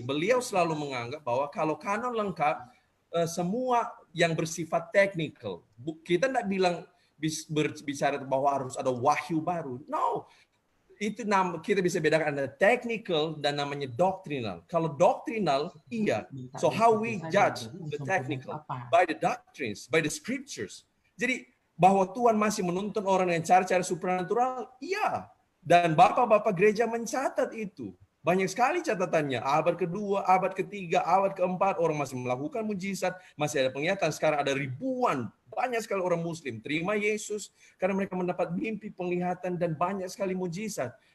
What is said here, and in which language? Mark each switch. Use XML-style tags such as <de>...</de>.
<id>Beliau selalu menganggap bahwa kalau kanon lengkap, semua yang bersifat teknikal. Kita tidak bilang berbicara bahwa harus ada wahyu baru.</id> <en>No,</en> <id>itu kita bisa bedakan ada technical dan namanya doctrinal. Kalau doctrinal, iya.</id> <en>So how we judge the technical? By the doctrines, by the scriptures.</en> <id>Jadi bahwa Tuhan masih menuntun orang dengan cara-cara supranatural, iya. Dan bapak-bapak gereja mencatat itu. Banyak sekali catatannya. Abad kedua, abad ketiga, abad keempat, orang masih melakukan mujizat, masih ada penglihatan. Sekarang ada ribuan, banyak sekali orang Muslim terima Yesus karena mereka mendapat mimpi, penglihatan, dan banyak sekali mujizat.</id>